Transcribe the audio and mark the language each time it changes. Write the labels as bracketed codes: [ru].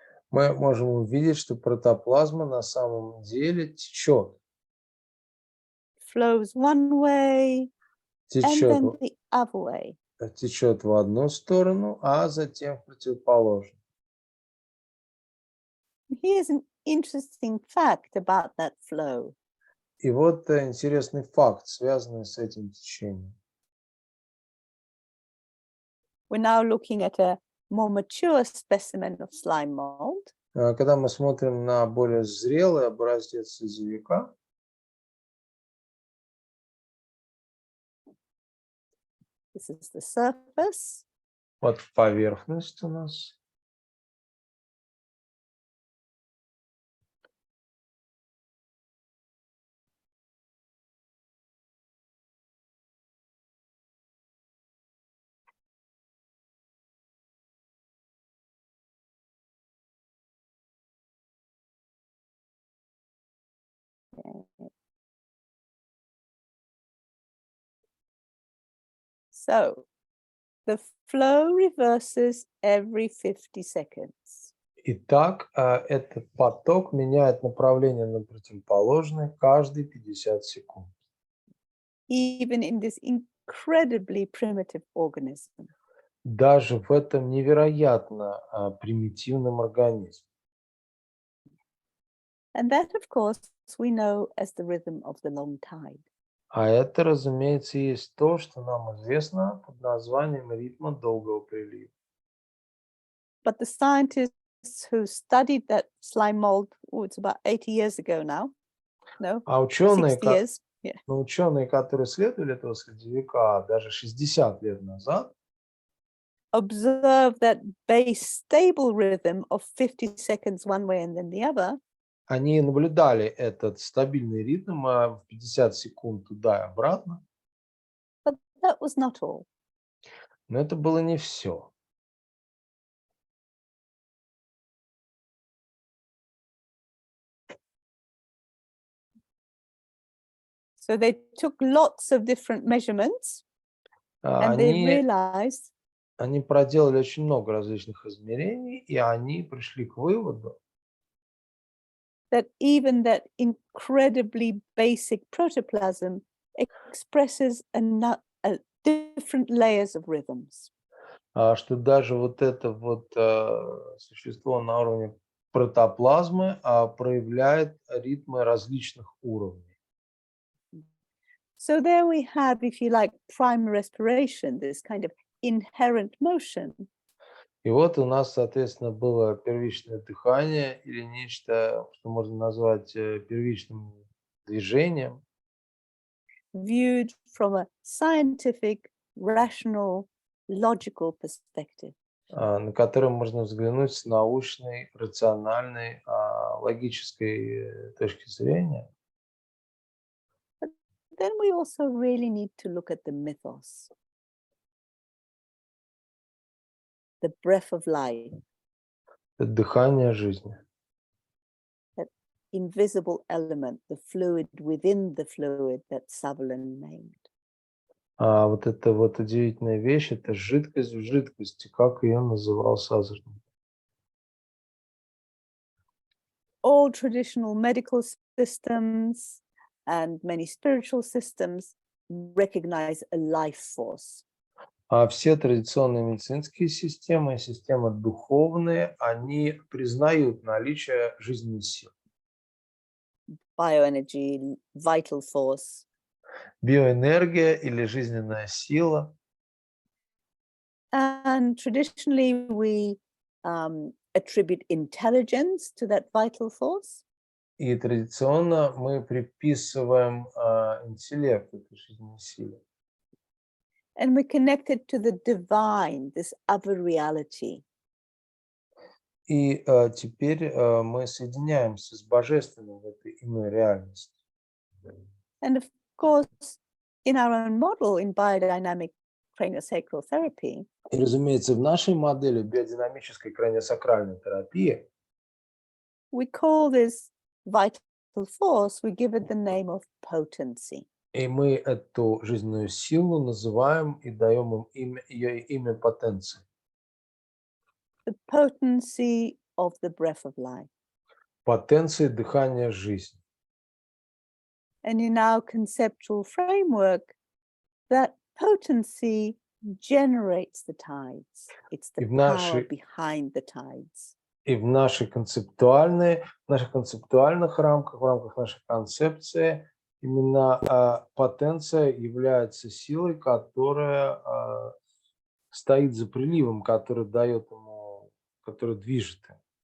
[ru] мы можем увидеть, что протоплазма на самом деле течет. [en] Flows one way and then [ru] Течет, [en] the other way. [ru] течет в одну сторону, а затем в противоположную. [en] Here's an interesting fact about that flow. [ru] И вот интересный факт, связанный с этим течением. [en] We're now looking at a more mature specimen of slime mold. [ru] Когда мы смотрим на более зрелый образец слезевика, [en] This is the surface. [ru] вот поверхность у нас. [en] So the flow reverses every 50 seconds. [ru] Итак, этот поток меняет направление на противоположное каждые 50 секунд. [en] Even in this incredibly primitive organism. [ru] Даже в этом невероятно примитивном организме. [en] And that, of course, we know as the rhythm of the long tide. [ru] А это, разумеется, есть то, что нам известно под названием ритма долгого прилива. [en] But the scientists who studied that slime mold, it's about 80 years ago now. No, [ru] А ученые, [en] 60 years. Yeah. [ru] ученые, которые исследовали этого слезевика даже 60 лет назад, [en] Observe that base stable rhythm of 50 seconds one way and then the other. [ru] они наблюдали этот стабильный ритм в 50 секунд туда и обратно. [en] But that was not all. [ru] Но это было не все. [en] So they took lots of different measurements and they realized [ru] Они проделали очень много различных измерений, и они пришли к выводу, [en] that even that incredibly basic protoplasm expresses different layers of rhythms. [ru] что даже вот это вот существо на уровне протоплазмы проявляет ритмы различных уровней. [en] So there we have, if you like, primary respiration, this kind of inherent motion. [ru] И вот у нас, соответственно, было первичное дыхание или нечто, что можно назвать первичным движением. [en] Viewed from a scientific, rational, logical perspective. [ru] На которое можно взглянуть с научной, рациональной, логической точки зрения. [en] But then we also really need to look at the mythos. The breath of life. [ru] Это дыхание жизни. [en] That invisible element, the fluid within the fluid that Sutherland named. [ru] А вот эта вот удивительная вещь, это жидкость в жидкости, как ее называл Сазерн. [en] All traditional medical systems and many spiritual systems recognize a life force. [ru] А все традиционные медицинские системы, системы духовные, они признают наличие жизненной силы. [en] Bioenergy, vital force. [ru] Биоэнергия или жизненная сила. [en] And traditionally we attribute intelligence to that vital force. [ru] И традиционно мы приписываем интеллект этой жизненной силе. [en] And we connect it to the divine, this other reality. [ru] И теперь мы соединяемся с божественным в этой иной реальности. [en] And of course, in our own model, in biodynamic craniosacral therapy, [ru] И, разумеется, в нашей модели биодинамической краниосакральной терапии [en] we call this vital force, we give it the name of potency. [ru] и мы эту жизненную силу называем и даем им ее имя потенции. [en] The potency of the breath of life. [ru] Потенции дыхания жизни. [en] And in our conceptual framework, that potency generates the tides. It's the [ru] И в [en] power [ru] нашей- [en] behind the tides. [ru] И в наших концептуальных рамках, в рамках нашей концепции, именно потенция является силой, которая стоит за приливом, который дает ему, который движет им.